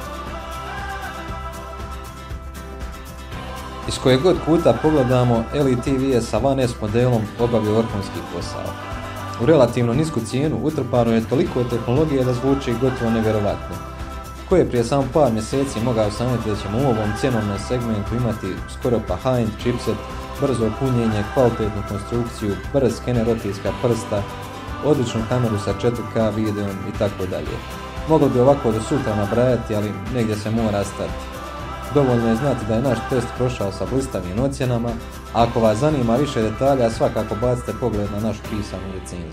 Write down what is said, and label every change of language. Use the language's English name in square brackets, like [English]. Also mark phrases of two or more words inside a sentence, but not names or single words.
[Bosnian] Iz kojeg god kuta pogledamo, LTV je sa One S modelom obavio vrhunski posao. U relativno nisku cijenu utrpano je toliko tehnologije da zvuči gotovo nevjerovatno. Ko je prije samo par mjeseci mogao sanjati da ćemo u ovom cjenovnom segmentu imati skoro pa [English] high-end chipset, [Bosnian] brzo punjenje, kvalitetnu konstrukciju, brz skener otiska prsta, odličnu kameru sa 4K videom i tako dalje. Moglo bi ovako do sutra nabrajati, ali negdje se mora stati. Dovoljno je znati da je naš test prošao sa blistavim ocjenama, a ako vas zanima više detalja, svakako bacite pogled na našu pisanu recenziju.